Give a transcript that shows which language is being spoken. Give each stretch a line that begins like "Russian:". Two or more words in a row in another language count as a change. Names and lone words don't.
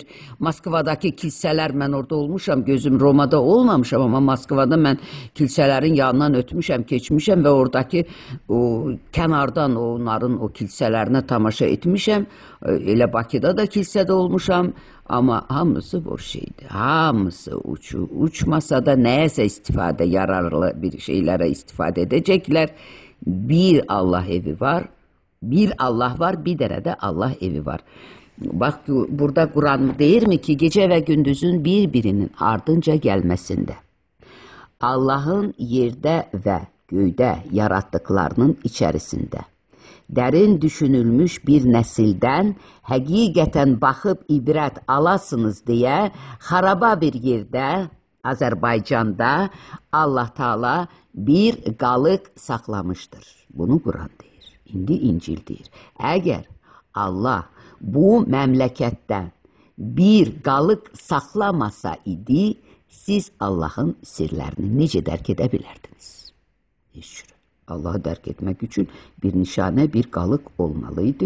Azerbaijani: Moskvadakı kilsələr, mən orada olmuşam, gözüm Romada olmamışam, amma Moskvada mən kilsələrin yanından ötmüşəm, keçmişəm və oradakı kənardan onların o kilsələrinə tamaşa etmişəm. Elə Bakıda da kilsədə olmuşam. Amma hamısı boş şeydir. Hamısı uçmasa da nəyəsə istifadə, yararlı bir şeylərə istifadə edəcəklər. Bir Allah evi var, bir Allah var, bir dərə də Allah evi var.
Turkish: Bak burada Kur'an deyir mi ki gece ve gündüzün birbirinin ardınca gelmesinde, Allah'ın yerde ve göyde yarattıklarının içerisinde, derin düşünülmüş bir nesilden
Azerbaijani: həqiqətən baxıb ibrət alasınız
Turkish: diye haraba bir yerde, Azerbaycan'da Allah Teala bir qalıq saxlamıştır.
Azerbaijani: Bunu Kur'an deyir. İndi İncil deyir. Əgər Allah bu məmləkətdən bir qalıq saxlamasa idi, siz Allah'ın sirlərini necə dərk edə bilərdiniz? Heç cürə. Allah'ı dərk etmək üçün bir nişanə, bir qalıq olmalıydı.